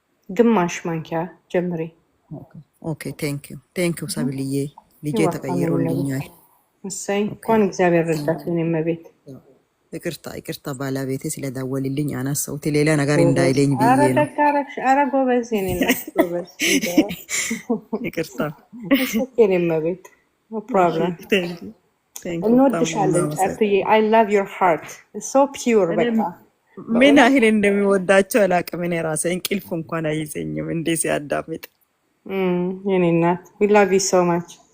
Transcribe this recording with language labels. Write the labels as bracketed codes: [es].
[am] ግማሽ ማንኪያ ጀምሪ። ኦኬ ቴንክ ዩ ሰብልዬ ልጄ ተቀይሮልኛል። እሰይ እንኳን እግዚአብሔር ረዳት። እኔም ቤት ይቅርታ ባለቤቴ ስለደወልልኝ አነሳሁት ሌላ ነገር እንዳይለኝ ብዬ ነው። ኧረ ጎበዝ የኔ እናት ጎበዝ። ይቅርታ እኔም ቤት [en] no problem። [am] እንወድሻለን ጫልቱዬ። [en] I love your heart it's so pure። [am] በቃ ምን ያህል እንደሚወዳቸው አላውቅም። እኔ ራሴ እንቅልፍ እንኳን አይዘኝም እንዴ ሲያዳምጥ። የኔ እናት [en] we love you so much።